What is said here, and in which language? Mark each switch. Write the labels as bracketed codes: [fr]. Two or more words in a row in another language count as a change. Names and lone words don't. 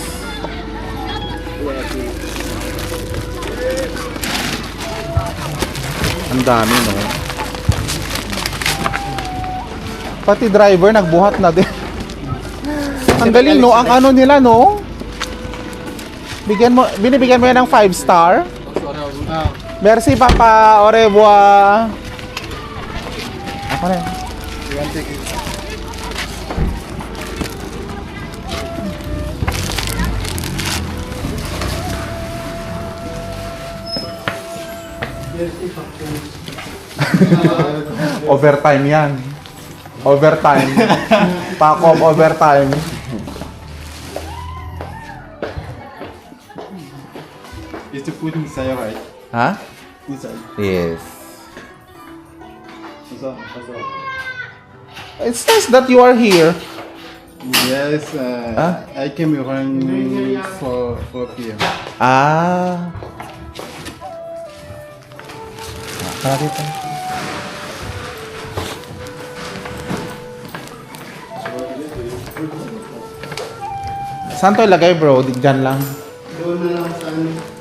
[tl] Ang dami, no? Pati driver nagbuhat na din. Ang galing, no? Ang ano nila, no? Binibigyan mo yan ng 5 star. [fr] Merci, Papa. Au revoir. [tl] Ako na. Overtime yan. Overtime. [en] Pack of overtime. It's to put inside, right? [tl] Ha? [en] Inside. Yes. So. It's nice that you are here. Yes, Huh? I came around for PM. [tl] Ah. Tara dito. Saan to ilagay, bro? Diyan lang. Doon na lang sa ano.